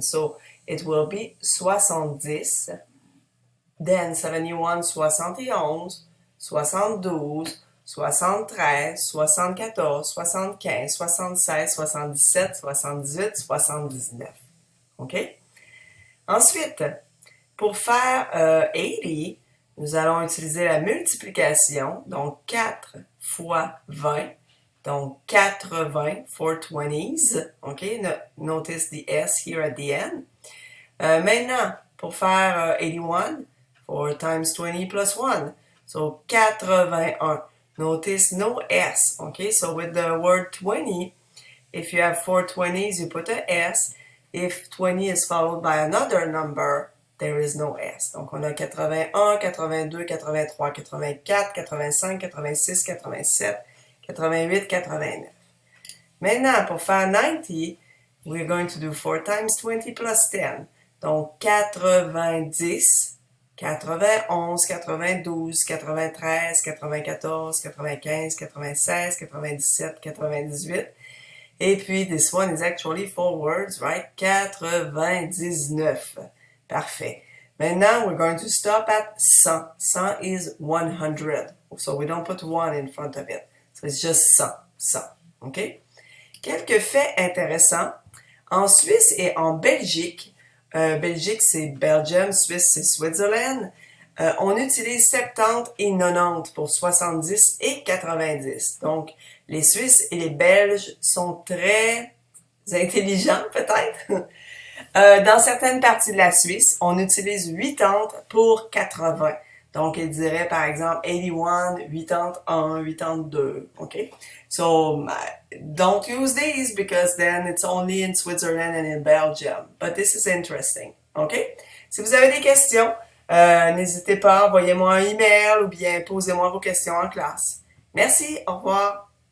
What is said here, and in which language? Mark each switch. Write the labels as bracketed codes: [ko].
[en] So, it will be 70, then 71, 71, 72, 73, 74, 75, 76, 77, 78, 79. OK? [fr] Ensuite, pour faire 80, nous allons utiliser la multiplication, donc 4 fois 20, donc 80, 420s, OK? [en] Notice the S here at the end. [fr] Maintenant, pour faire [en] 81, 4 times 20 plus 1, so 81. Notice no S, okay? So with the word 20, if you have 4 20s, you put a S. If 20 is followed by another number, there is no S. [fr] Donc, on a 81, 82, 83, 84, 85, 86, 87, 88, 89. Maintenant, pour faire [en] 90, we're going to do 4 times 20 plus 10. [fr] Donc, 90, 91, 92, 93, 94, 95, 96, 97, 98. Et puis, [en] this one is actually 4 words, right? 99. [fr] Parfait. Maintenant, [en] we're going to stop at 100. 100 is 100. So we don't put 1 in front of it. So it's just 100. 100. OK? [fr] Quelques faits intéressants. En Suisse et en Belgique, Belgique, c'est Belgium, Suisse, c'est Switzerland. On utilise 70 et 90 pour 70 et 90. Donc, les Suisses et les Belges sont très intelligents, peut-être. Dans certaines parties de la Suisse, on utilise 80 pour 80. Donc, il dirait, par exemple, 81, 81, 82. OK? [en] So, don't use these because then it's only in Switzerland and in Belgium. But this is interesting. OK? [fr] Si vous avez des questions, n'hésitez pas, envoyez-moi un email ou bien posez-moi vos questions en classe. Merci, au revoir.